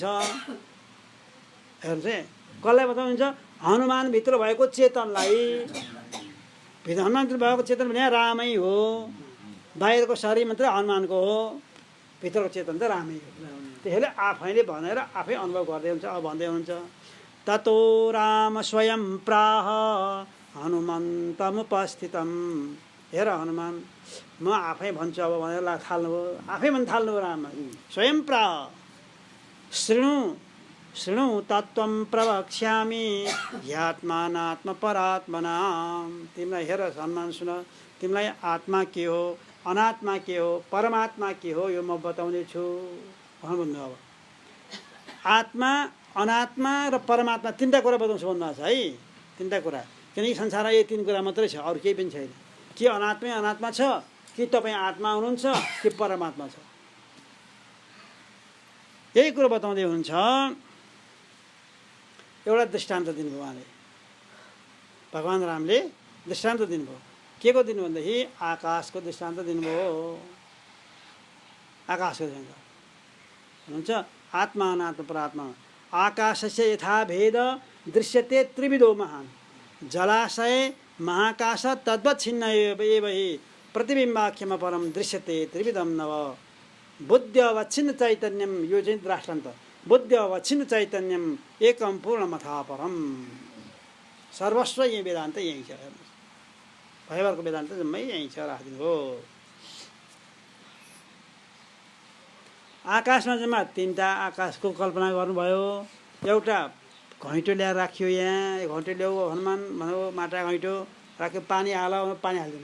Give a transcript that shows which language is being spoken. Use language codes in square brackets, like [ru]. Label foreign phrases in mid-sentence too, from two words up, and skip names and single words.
[ne] हेर्नुहोस् है, कसलाई बताउनुहुन्छ? हनुमानभित्र भएको चेतनलाई। हनुमानभित्र भएको चेतन भने रामै हो, बाहिरको शरीर मात्रै हनुमानको हो, भित्रको चेतन त रामै हो। त्यसैले आफैले भनेर आफै अनुभव गर्दै हुन्छ। अब भन्दै हुनुहुन्छ [sa] ततो राम स्वयं प्राह हनुमन्तमुपस्थितम्। [ne] हेर हनुमान, म आफै भन्छु अब भनेर थाल्नुभयो, आफै भन्न थाल्नुभयो [sa] राम स्वयं प्राह। शृणु तत्त्वं प्रवक्ष्यामि ह्यात्मानात्मपरात्मना। [ne] तिमीलाई हेर हनुमान सुन, तिमीलाई आत्मा के हो, अनात्मा के हो, परमात्मा के हो, यो म बताउने छु भन्नु। अब आत्मा, अनात्मा र परमात्मा तिनवटा कुरा बताउँछु भन्नुभएको छ है, तिनवटा कुरा। किनकि संसारमा यो तिन कुरा मात्रै छ, अरू केही पनि छैन। कि अनात्मै अनात्मा छ, कि तपाईँ आत्मा हुनुहुन्छ, कि परमात्मा छ। यही कुरो बताउँदै हुनुहुन्छ। एउटा दृष्टान्त दिनुभयो उहाँले, भगवान् रामले दृष्टान्त दिनुभयो। के को दिनु भनेदेखि आकाशको दृष्टान्त दिनुभयो। आकाशको दृष्टान्त हुनुहुन्छ आत्मा अनात्मा परात्मा। [sa] आकाशस्य यथा भेद दृश्यते त्रिविधो महान्, जलाशय महाकाश तद्वत् छिन्न एव हि प्रतिबिम्बाख्यम परम दृश्यते त्रिविधम नव। बुद्धि अवच्छिन्न चैतन्यम, [ne] यो चाहिँ दृष्टान्त। [sa] बुद्धि अवच्छिन्न चैतन्यम एकम पूर्णमथा परम। [ne] सर्वस्व यही वेदान्त यही छ। भयभरको वेदान्त जम्मै यहीँ छ, राखिदिनु हो। आकाशमा जम्मा तिनवटा आकाशको कल्पना गर्नुभयो। एउटा घैँटो ल्याएर राखियो, यहाँ घैँटो ल्याऊ हनुमान भन्यो, माटा घैँटो राख्यो, पानी हाल, पानी हालिदिनु।